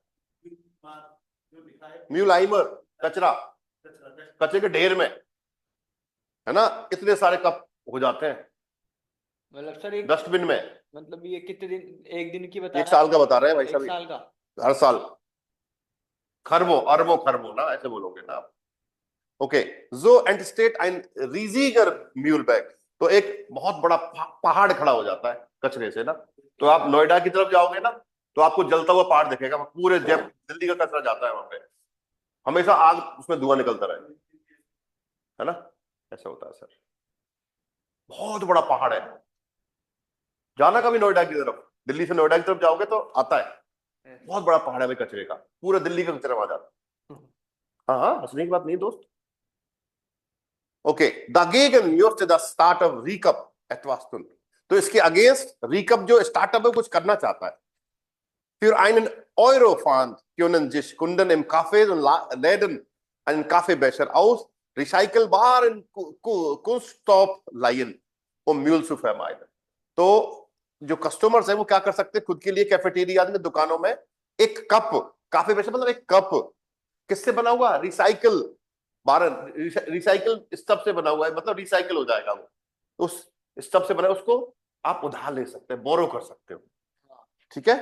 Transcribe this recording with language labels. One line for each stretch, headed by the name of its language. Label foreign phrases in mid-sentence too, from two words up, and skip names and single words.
Hindi: म्यूलाइमर, कचरा, कचरे के ढेर में है ना, इतने सारे कप हो जाते हैं मतलब सर एक डस्टबिन में। मतलब ये कितने दिन, एक दिन की बता एक साल का बता रहे हैं भाई एक साहब, साल का हर साल खरबों, अरबों खरबों ना ऐसे बोलोगे ना आप।
German: ओके, so entsteht ein riesiger Müllberg,
Hindi: तो एक बहुत बड़ा पहाड़ खड़ा हो जाता है कचरे से ना। तो आप नोएडा की तरफ जाओगे ना तो आपको जलता हुआ पहाड़ दिखेगा, पूरे दिल्ली का कचरा जाता है वहां पे, हमेशा आग उसमें धुआं निकलता रहे, है ना, ऐसा होता है सर। बहुत बड़ा पहाड़ है, जाना कभी नोएडा की तरफ, दिल्ली से नोएडा की तरफ जाओगे तो आता है, बहुत बड़ा पहाड़ है भाई कचरे का, पूरे दिल्ली का कचरा वहां जाता है। हाँ हाँ, हंसने की बात नहीं दोस्त। ओके,
German: dagegen möchte das Startup Recap etwas tun,
Hindi: तो इसके अगेंस्ट रिकप जो स्टार्टअप है कुछ करना चाहता है।
German: Für einen Eurofund können sich Kunden im Cafés und Läden einen Kaffeebecher aus recycelbaren Kunststoff leihen, um Müll zu vermeiden।
Hindi: तो जो कस्टमर्स है वो क्या कर सकते हैं, खुद के लिए कैफेटेरिया में, दुकानों में एक कप, काफी बेशक मतलब एक कप किससे बना हुआ,
German: recycelbaren,
English: recycle stuff
Hindi: से बना हुआ है, मतलब रिसाइकल हो जाएगा वो, उस स्टफ से बना, उसको आप उधार ले सकते हैं, बोरो कर सकते हो, ठीक है।